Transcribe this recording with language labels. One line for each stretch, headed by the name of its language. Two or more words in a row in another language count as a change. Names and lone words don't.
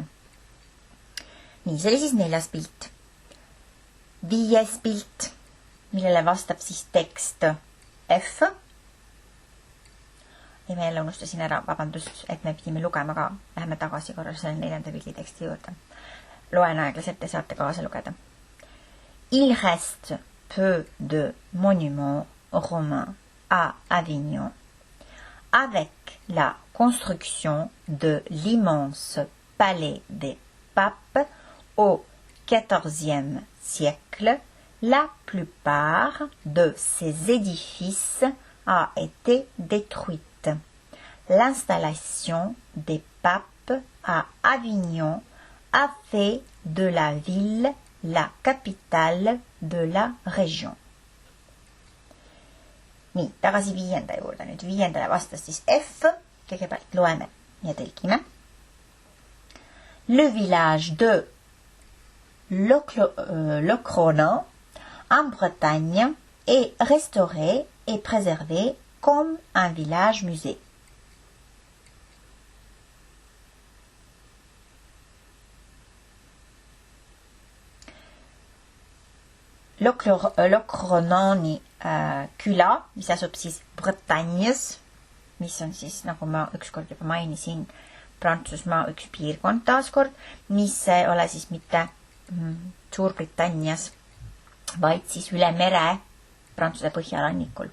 Estonian: Nii, see oli siis 4. pilt. 5. pilt, millele vastab siis tekst F. Ja me jälle unustasin ära, vabandust, et me pidime lugema ka. Läheme tagasi korra selle 4. pildi teksti juurde. Loen aeglaselt ja saate kaasa lugeda.
French: Il reste peu de monuments romains à Avignon. Avec la construction de l'immense palais des papes au XIVe siècle, la plupart de ces édifices a été détruite. L'installation des papes à Avignon a fait de la ville la capitale de la région.
Estonian: Nii, tagasi 5. juurde. Nüüd 5. vastas siis F. Kõigepealt loeme ja tõlgime.
French: Le village de Locronan en Bretagne est restauré et préservé comme un village musée.
Estonian: Locronani küla, mis asub siis Bretagnes, mis on siis, nagu ma ükskord juba mainisin, Prantsusmaa üks piirkond taaskord, mis ei ole siis mitte Suurbritannias, vaid siis üle mere Prantsuse põhjarannikul.